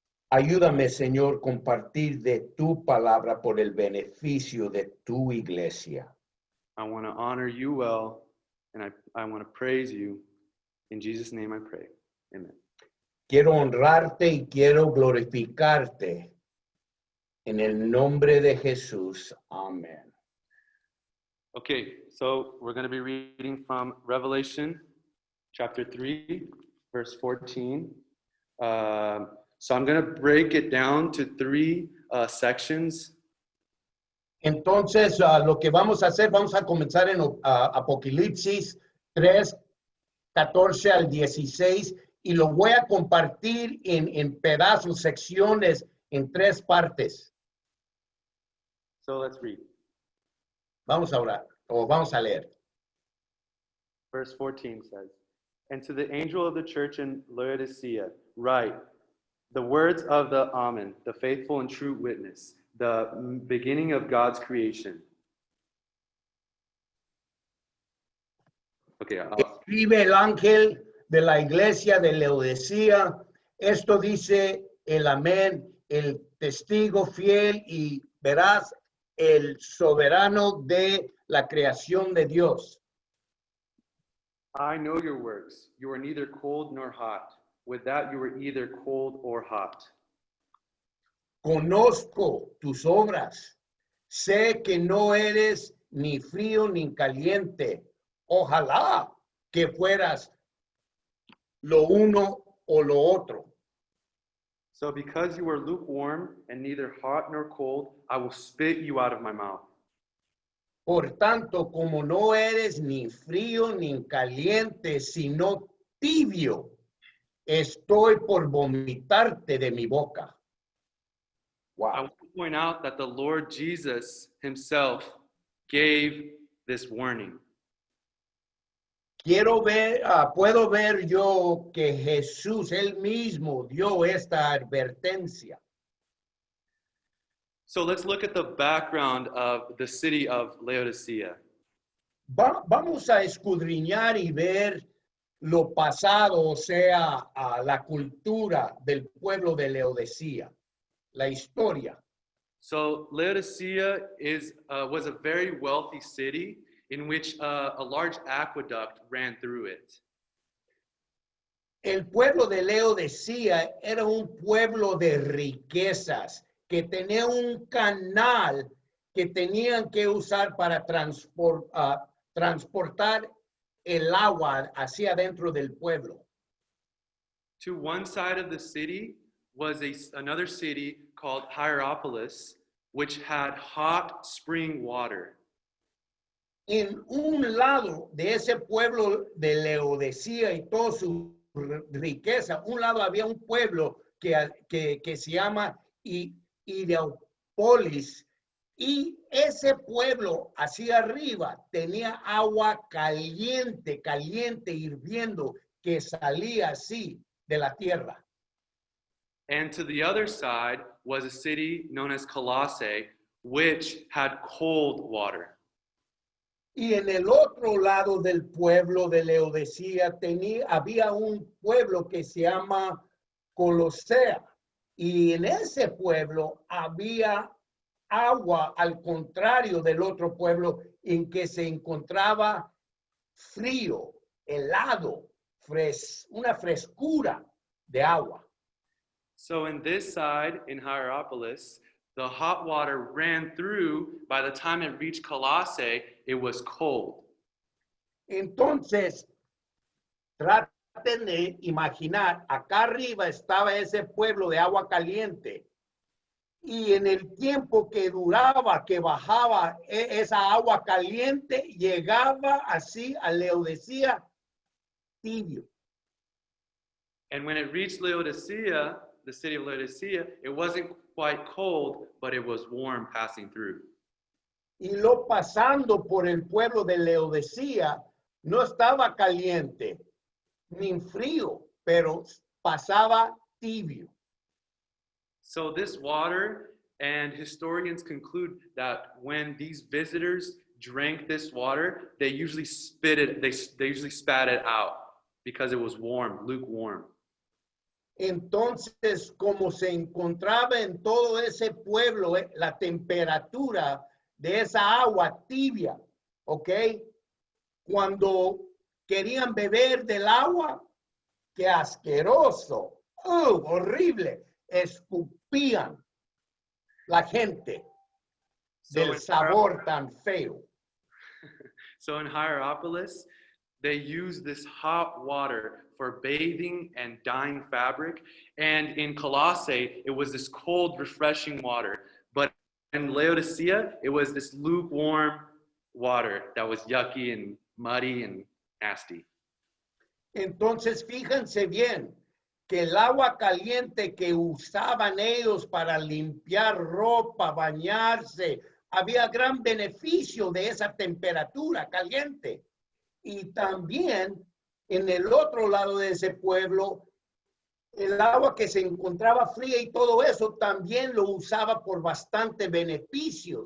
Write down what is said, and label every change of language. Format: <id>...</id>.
<es>Ayúdame, Señor, compartir de tu palabra por el beneficio de tu iglesia.</es> <en>I want to honor you well, and I want to praise you. In Jesus' name I pray. Amen.</en> <es>Quiero honrarte y quiero glorificarte. En el nombre de Jesús. Amén.</es> <en>Okay, so we're going to be reading from Revelation chapter 3, verse 14. So I'm going to break it down to three sections.</en> <es>Entonces, lo que vamos a hacer, vamos a comenzar en Apocalipsis 3, 14 al 16, y lo voy a compartir en pedazos, secciones, en tres partes.</es> <en>So let's read.</en> <es>Vamos a orar, o vamos a leer.</es> <en>Verse 14 says, "And to the angel of the church in Laodicea, write, the words of the Amen, the faithful and true witness, the beginning of God's creation." Okay,</en> <es>Escribe el ángel de la iglesia de Laodicea. Esto dice el amén, el testigo fiel y veraz, el soberano de la creación de Dios.</es> <en>I know your works. You are neither cold nor hot. With that, you are either cold or hot.</en> <es>Conozco tus obras. Sé que no eres ni frío ni caliente. Ojalá que fueras lo uno o lo otro.</es> <en>So because you are lukewarm and neither hot nor cold, I will spit you out of my mouth.</en> <es>Por tanto, como no eres ni frío ni caliente, sino tibio, estoy por vomitarte de mi boca.</es> <en>I Wow. want to point out that the Lord Jesus himself gave this warning.</en> <es>Puedo ver yo que Jesús, él mismo, dio esta advertencia.</es> <en>So let's look at the background of the city of Laodicea.</en> <es>Vamos a escudriñar y ver lo pasado, o sea, la cultura del pueblo de Laodicea, la historia.</es> <en>So Laodicea was a very wealthy city in which a large aqueduct ran through it.</en> <es>El pueblo de Laodicea era un pueblo de riquezas que tenía un canal que tenían que usar para transportar el agua hacia dentro del pueblo.</es> <en>To one side of the city was another city called Hierapolis, which had hot spring water.</en> <es>En un lado de ese pueblo de Laodicea y toda su riqueza, un lado había un pueblo que se llama polis, y ese pueblo hacia arriba tenía agua caliente, caliente, hirviendo, que salía así de la tierra.</es> <en>And to the other side was a city known as Colossae, which had cold water.</en> <es>Y en el otro lado del pueblo de Laodicea había un pueblo que se llama Colosea. Y en ese pueblo había agua al contrario del otro pueblo en que se encontraba frío, helado, una frescura de agua.</es> <en>So in this side, in Hierapolis, the hot water ran through. By the time it reached Colossae, it was cold.</en> <es>Entonces, traten de imaginar, acá arriba estaba ese pueblo de agua caliente. Y en el tiempo que duraba, que bajaba esa agua caliente, llegaba así a Laodicea tibio.</es> <en>And when it reached Laodicea, the city of Laodicea, it wasn't quite cold, but it was warm passing through.</en> <es>Y lo pasando por el pueblo de Laodicea, no estaba caliente ni frío, pero pasaba tibio.</es> <en>So this water, and historians conclude that when these visitors drank this water, they usually spit it, they usually spat it out because it was warm, lukewarm.</en> <es>Entonces, como se encontraba en todo ese pueblo, la temperatura de esa agua tibia, ¿ok? Cuando querían beber del agua, qué asqueroso, horrible, escupían la gente del sabor tan feo.</es> <en>So in Hierapolis, they use this hot water for bathing and dyeing fabric. And in Colossae, it was this cold, refreshing water. But in Laodicea, it was this lukewarm water that was yucky and muddy and nasty.</en> <es>Entonces, fíjense bien que el agua caliente que usaban ellos para limpiar ropa, bañarse, había gran beneficio de esa temperatura caliente. Y también en el otro lado de ese pueblo, el agua que se encontraba fría y todo eso también lo usaba por bastante beneficio.</es>